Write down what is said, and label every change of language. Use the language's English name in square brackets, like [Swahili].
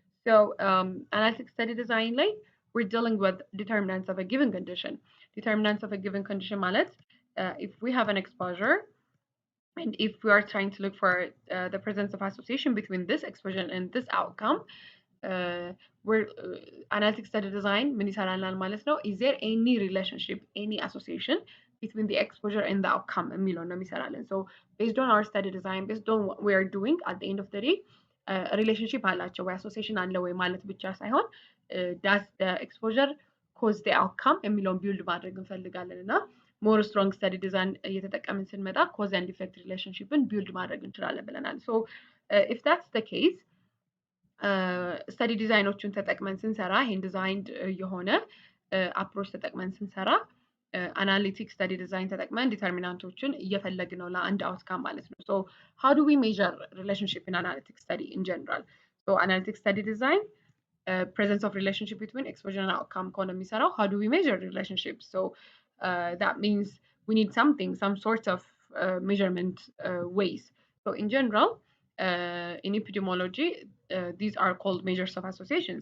[English] So analytic study design, like we're dealing with determinants of a given condition. Determinants of a given condition ማለት if we have an exposure and if we are trying to look for the presence of association between this exposure and this outcome, we're analytic study design [Amharic] ምን ይሰራልናል ማለት ነው? [English] Is there any relationship, any association between the exposure and the outcome [Amharic] የሚለው ነው የሚሰራልን። [English] So based on our study design, based on what we are doing at the end of the day, ሪሌሽንሺፕ [Amharic] አላቸው ወይ አሶሲዬሽን አለ ወይ ማለት ብቻ ሳይሆን [English] does the exposure cause the outcome የሚለውን ቢልድ [Amharic] ማድረግ እንፈልጋለን እና [English] ሞር ስትሮንግ ስተዲ ዲዛይን እየተጠቀምን ስንመጣ ኮዝ ኤንድ ኢፌክት ሪሌሽንሺፕን ቢልድ [Amharic] ማድረግ እንችላለን ብለናል። [English] ሶ ኢፍ ዳትስ ዘ ኬዝ ስተዲ ዲዛይኖችን [Amharic] ተጠቅመን ስንሰራ ይሄን [English] ዲዛይንድ የሆነ አፕሮች ተጠቅመን ስንሰራ አናሊቲክ ስተዲ ዲዛይን ተጠቅመን ዲተርሚናንቶችን [Amharic] እየፈለግን ነው ለአንድ [English] አውትካም ማለት ነው። ሶ ሃው ዱ ዊ ሜዥር ሪሌሽንሺፕ ኢን አናሊቲክ ስተዲ ኢን ጀነራል? ሶ አናሊቲክ ስተዲ ዲዛይን presence of relationship between exposure and outcome [Amharic] ከሆነ የሚሰራው [English] how do we measure relationship? So that means we need something, some sort of measurement ways. So in general, in epidemiology, these are called measures of association.